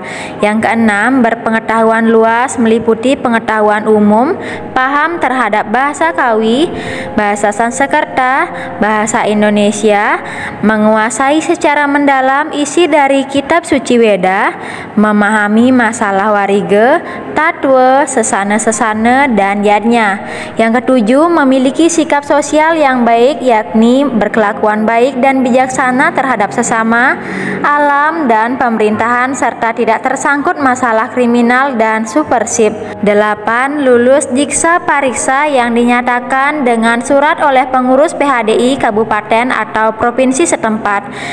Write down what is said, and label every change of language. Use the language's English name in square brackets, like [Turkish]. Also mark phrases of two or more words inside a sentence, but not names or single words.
[Indonesian] Yang keenam, berpengetahuan luas meliputi pengetahuan umum, paham terhadap bahasa Kawi, bahasa Sanskerta, bahasa Indonesia, menguasai secara mendalam isi dari kitab suci Weda, memahami masalah warige, tatwa, sesana-sesana, dan yadnya. Yang ketujuh, memiliki sikap sosial yang baik, yakni berkelakuan baik dan bijaksana terhadap sesama, alam, dan pemerintahan, serta tidak tersangkut masalah kriminal dan supersip. 8. Lulus diksa pariksa yang dinyatakan dengan surat oleh pengurus PHDI kabupaten atau provinsi setempat.